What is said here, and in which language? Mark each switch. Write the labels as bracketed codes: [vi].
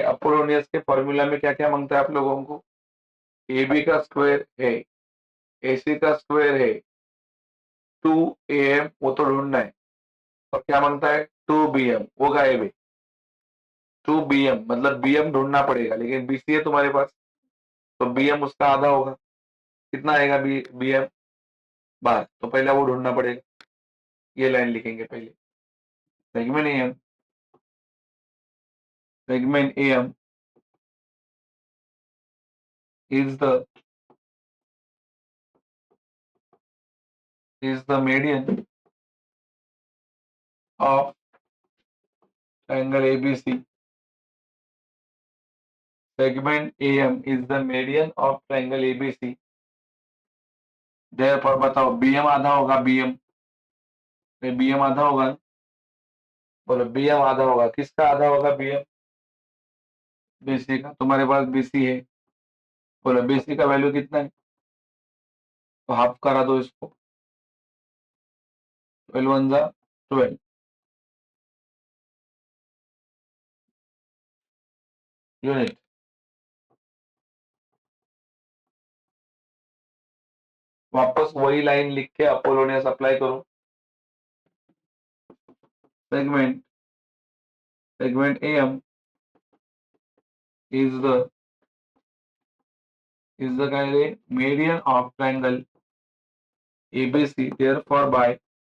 [hi] Apollonius के formula में क्या क्या मांगता है आप लोगों को? AB का स्क्वायर है, AC का स्क्वायर है, 2AM वो तो ढूंढना है. और क्या मांगता है? 2BM. वो गायब है. 2BM मतलब BM ढूंढना पड़ेगा, लेकिन BC है तुम्हारे पास, तो BM उसका आधा होगा. कितना आएगा BM? 12. तो पहले वो ढूंढना पड़ेगा. ये लाइन लिखेंगे पहले. [en] Segment AM is the median of triangle ABC. Segment AM is the median of triangle ABC. [hi] Therefore बताओ BM आधा होगा. BM आधा होगा. बोलो BM आधा होगा. किसका आधा होगा? BM BC का. तुम्हारे पास BC है. बोलो BC का वैल्यू कितना है? तो हाफ करा दो इसको. 12 वन जा 12 यूनिट. वापस वही लाइन लिख के अपोलोनियस अप्लाई करो. [en] Segment AM is the median of triangle ABC. Therefore by